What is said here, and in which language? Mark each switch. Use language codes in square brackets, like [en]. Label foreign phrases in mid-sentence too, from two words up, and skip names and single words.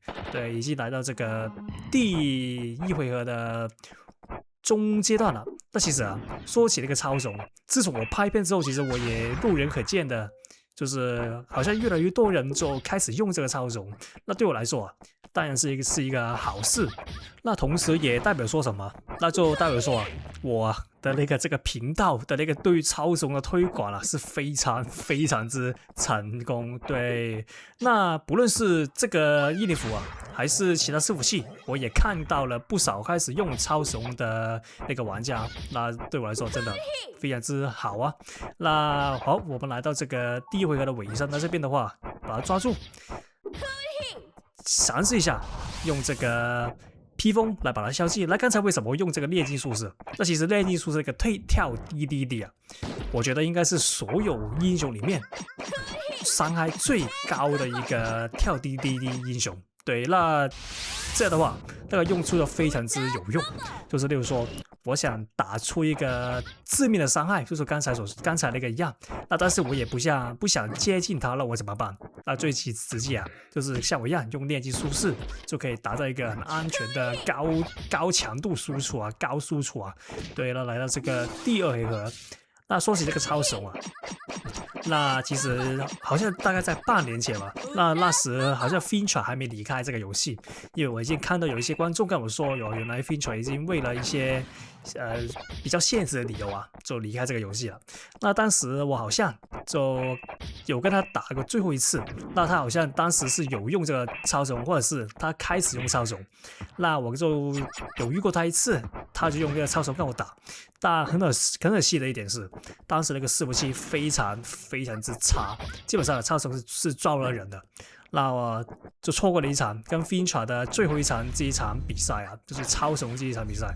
[zh] 對，已經來到這個第一回合的中階段了。那其實說起那個超雄，自從我拍片之後，其實我也路人可見的，就是好像越來越多人就開始用這個超雄。那對我來說當然是一個好事。那同時也代表說什麼？那就代表說我的這個頻道的對於超雄的推廣是非常非常之成功。對，那不論是這個伊利夫還是其他伺服器，我也看到了不少開始用超雄的那個玩家。那對我來說真的非常之好啊。那好，我們來到這個第一回合的尾聲，那這邊的話把它抓住，嘗試一下用這個披風來把它消棄。那剛才為什麼用這個煉金術士？那其實煉金術士這個跳滴滴滴我覺得應該是所有英雄裡面傷害最高的一個跳滴滴滴英雄。對，那這樣的話那個用處就非常之有用，就是例如說我想打出一個致命的傷害，就是剛才那個一樣，那但是我也不想接近他了，我怎麼辦？那最直接就是像我一樣用煉金術士就可以達到一個很安全的高強度輸出高輸出对了，來到這個第二回合。那說起這個超雄那其實好像大概在半年前吧，那時好像 Finch 還沒離開這個遊戲，因為我已經看到有一些觀眾跟我說，原來 Finch 已經為了一些比較現實的理由就離開這個遊戲了。那當時我好像就有跟他打過最後一次，那他好像當時是有用這個超雄，或者是他開始用超雄，那我就有遇過他一次，他就用這個超雄跟我打。但很可惜的一點是，當時那個伺服器非常非常之差，基本上超雄是抓不了人的。那我就錯過了一場跟 Finch 的最後一場這一場比賽就是超雄這一場比賽。